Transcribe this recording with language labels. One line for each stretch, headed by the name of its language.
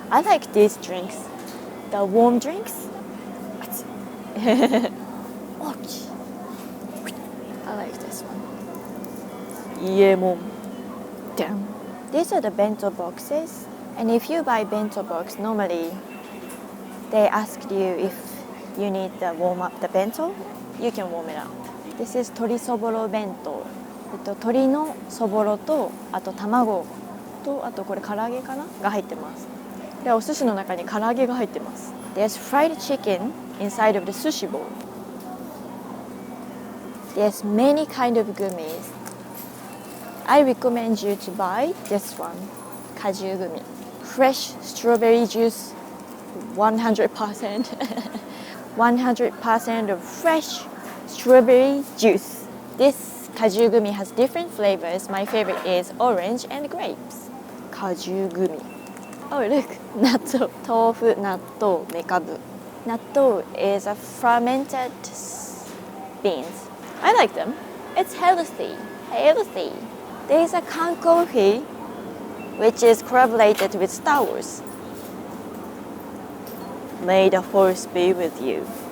English: I like these drinks, the warm drinks. I like this one. Yemon. Damn. These are the bento boxes, and if you buy bento box, normally they asked you if you need to warm up the bento, you can warm it up. This is
Japanese: 鶏そぼろ弁当。鶏のそぼろと、あと卵と、あとこれ唐揚げかなが入ってます。で、お寿司の中に唐揚げが入ってます。
English: There's fried chicken inside of the sushi bowl. There's many kind of gummies. I recommend you to buy this one, 果汁グミ。 Fresh strawberry juice, 100%. 100% of fresh strawberry juice. This 果汁グミ has different flavors. My favorite is orange and grapes.
Japanese: 果汁グミ。
English: Oh, look,
Japanese: 納豆、豆腐、納豆、めかぶ。
English: 納豆 is a fermented beans. I like them. It's healthy. Healthy. There's a can coffee, which is correlated with Star Wars. May the force be with you.